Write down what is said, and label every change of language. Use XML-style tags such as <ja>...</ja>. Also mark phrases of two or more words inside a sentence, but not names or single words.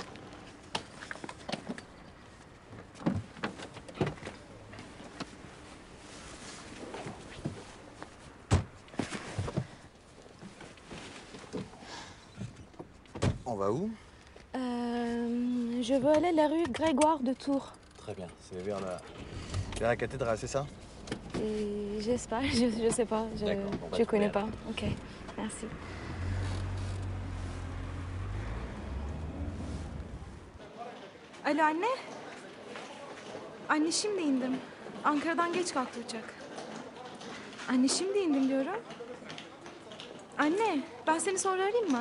<fr>On va où? Je veux aller à la rue Grégoire de Tours. Très bien, c'est vers la cathédrale, c'est ça? Et j'espère, je sais pas, D'accord, bon, bah, je très connais bien. pas. Ok, merci.</fr> <tr>Alo anne. Anne şimdi indim. Ankara'dan geç kalktı uçak. Anne şimdi indim diyorum. Anne ben seni sonra arayayım mı?</tr>